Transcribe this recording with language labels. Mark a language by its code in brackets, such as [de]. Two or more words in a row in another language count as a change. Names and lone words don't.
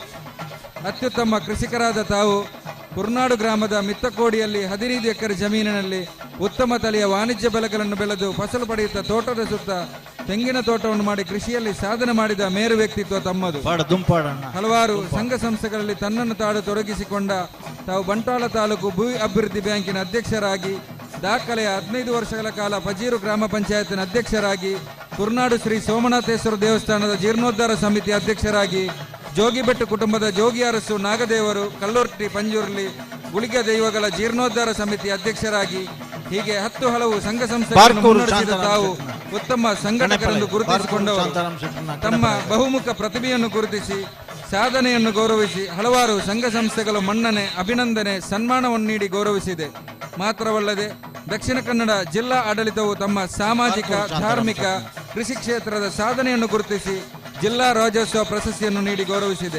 [kn] ಅತ್ಯುತ್ತಮ ಕೃಷಿಕರಾದ ತಾವು ಕುರ್ನಾಡು ಗ್ರಾಮದ ಮಿತ್ತಕೋಡಿಯಲ್ಲಿ 15 ಎಕರೆ ಜಮೀನಿನಲ್ಲಿ ಉತ್ತಮ ತಳಿಯ ವಾಣಿಜ್ಯ ಬೆಳೆಗಳನ್ನು ಬೆಳೆದು ಫಸಲು ಪಡೆಯುತ್ತಾ ತೋಟದ ಸುತ್ತ ತೆಂಗಿನ ತೋಟವನ್ನು ಮಾಡಿ ಕೃಷಿಯಲ್ಲಿ ಸಾಧನೆ ಮಾಡಿದ ಮೇರು ವ್ಯಕ್ತಿತ್ವ ತಮ್ಮದು. ಹಲವಾರು ಸಂಘ ಸಂಸ್ಥೆಗಳಲ್ಲಿ ತನ್ನನ್ನು ತಾಡು ತೊಡಗಿಸಿಕೊಂಡ ತಾವು ಬಂಟ್ವಾಳ ತಾಲೂಕು ಭೂ ಅಭಿವೃದ್ಧಿ ಬ್ಯಾಂಕಿನ ಅಧ್ಯಕ್ಷರಾಗಿ, ದಾಖಲೆಯ 15 ವರ್ಷಗಳ ಕಾಲ ಪಜೀರು ಗ್ರಾಮ ಪಂಚಾಯತಿನ ಅಧ್ಯಕ್ಷರಾಗಿ, ಕುರ್ನಾಡು ಶ್ರೀ ಸೋಮನಾಥೇಶ್ವರ ದೇವಸ್ಥಾನದ ಜೀರ್ಣೋದ್ಧಾರ ಸಮಿತಿ ಅಧ್ಯಕ್ಷರಾಗಿ, ಜೋಗಿಬೆಟ್ಟು ಕುಟುಂಬದ ಜೋಗಿ ಅರಸು ನಾಗದೇವರು ಕಲ್ಲೂರ್ಟಿ ಪಂಜುರ್ಲಿ ಗುಳಿಗ ದೈವಗಳ ಜೀರ್ಣೋದ್ಧಾರ ಸಮಿತಿ ಅಧ್ಯಕ್ಷರಾಗಿ, ಹೀಗೆ 10 ಹಲವು ಸಂಘ ಸಂಸ್ಥೆಗಳನ್ನು ಮುನ್ನಡೆಸಿದ ತಾವು ಉತ್ತಮ ಸಂಘಟಕರೆಂದು ಗುರುತಿಸಿಕೊಂಡವರು. ತಮ್ಮ ಬಹುಮುಖ ಪ್ರತಿಭೆಯನ್ನು ಗುರುತಿಸಿ ಸಾಧನೆಯನ್ನು ಗೌರವಿಸಿ ಹಲವಾರು ಸಂಘ ಸಂಸ್ಥೆಗಳು ಮನ್ನಣೆ, ಅಭಿನಂದನೆ, ಸನ್ಮಾನವನ್ನು ನೀಡಿ ಗೌರವಿಸಿದೆ. ಮಾತ್ರವಲ್ಲದೆ ದಕ್ಷಿಣ ಕನ್ನಡ ಜಿಲ್ಲಾ ಆಡಳಿತವು ತಮ್ಮ ಸಾಮಾಜಿಕ, ಧಾರ್ಮಿಕ, ಕೃಷಿ ಕ್ಷೇತ್ರದ ಸಾಧನೆಯನ್ನು ಗುರುತಿಸಿ ಜಿಲ್ಲಾ ರಾಜ್ಯೋತ್ಸವ ಪ್ರಶಸ್ತಿಯನ್ನು ನೀಡಿ ಗೌರವಿಸಿದೆ.